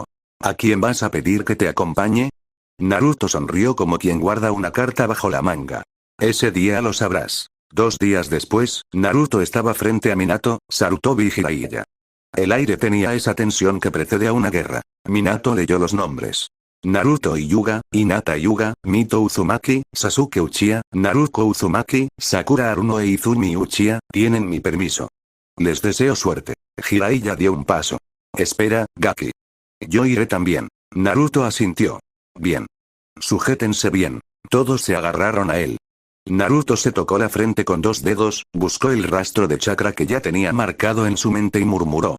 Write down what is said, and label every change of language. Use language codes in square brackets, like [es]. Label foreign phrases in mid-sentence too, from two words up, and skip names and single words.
[es] ¿A quién vas a pedir que te acompañe? Naruto sonrió como quien guarda una carta bajo la manga. Ese día lo sabrás. 2 días después, Naruto estaba frente a Minato, Sarutobi y Jiraiya. El aire tenía esa tensión que precede a una guerra. Minato leyó los nombres. Naruto y Yuga, Hinata Yuga, Mito Uzumaki, Sasuke Uchiha, Naruto Uzumaki, Sakura Haruno e Izumi Uchiha, tienen mi permiso. Les deseo suerte. Jiraiya dio un paso. Espera, Gaki. Yo iré también. Naruto asintió. Bien. Sujétense bien. Todos se agarraron a él. Naruto se tocó la frente con 2 dedos, buscó el rastro de chakra que ya tenía marcado en su mente y murmuró.